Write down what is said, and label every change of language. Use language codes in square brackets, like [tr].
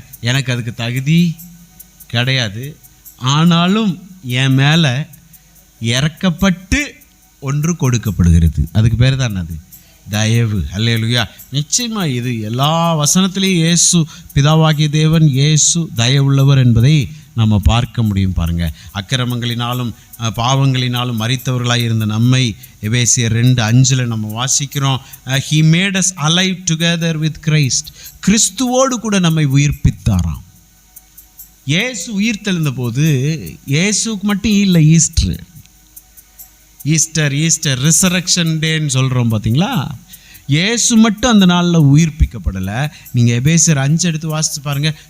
[ta] எனக்கு அதுக்கு தகுதி கிடையாது, ஆனாலும் என் மேலே இறக்கப்பட்டு ஒன்று கொடுக்கப்படுகிறது. அதுக்கு பேர் தான் என்னது? தயவு. அல்லேலூயா. நிச்சயமாக இது எல்லா வசனத்திலையும் இயேசு, பிதாவாகிய தேவன் இயேசு தயவுள்ளவர் என்பதை நம்ம பார்க்க முடியும். பாருங்கள், அக்கிரமங்களினாலும் பாவங்களினாலும் மரித்தவர்களாக இருந்த நம்மை எபேசியர் 2:5 நம்ம வாசிக்கிறோம். [en] He made us alive together with Christ. [ta] கிறிஸ்துவோடு கூட நம்மை உயிர்ப்பித்தாராம். இயேசு உயிர் தெழுந்த போது இயேசுக்கு மட்டும் இல்லை, ஈஸ்டர் ரிசரக்ஷன் டேன்னு சொல்கிறோம் பார்த்தீங்களா? இயேசு மட்டும் அந்த நாளில் உயிர்ப்பிக்கப்படலை. நீங்கள் எபேசியர் 5 எடுத்து வாசித்து பாருங்கள்.